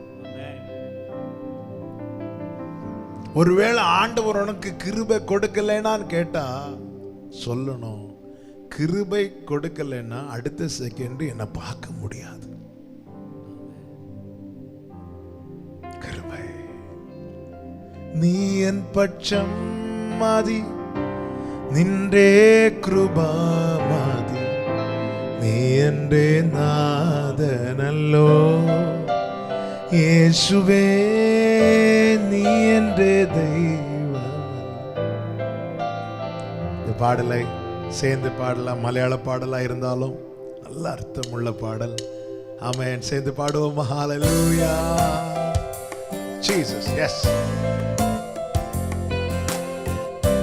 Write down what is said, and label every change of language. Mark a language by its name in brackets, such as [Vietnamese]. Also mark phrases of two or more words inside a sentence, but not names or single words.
[Tamil] ஒருவேளை ஆண்டவர் உனக்கு கிருபை கொடுக்கலைனான்னு கேட்டா சொல்லணும், கிருபை கொடுக்கலைன்னா அடுத்த செகண்ட் என்ன பார்க்க முடியாது. கிருபை. [Malayalam] നീ എൻ പക്ഷം മതി, നിന്റെ കൃപ മതി, നീ എൻ്റെ നാഥനല്ലോ യേശുവേ, നീ എൻ്റെ ദൈവം. [Tamil] இந்த பாடலை சேர்ந்து பாடலாம். மலையாள பாடலா இருந்தாலும் நல்ல அர்த்தமுள்ள பாடல். ஆமென். சேர்ந்து பாடுவோம். [English] ஹalleluya Jesus. Yes.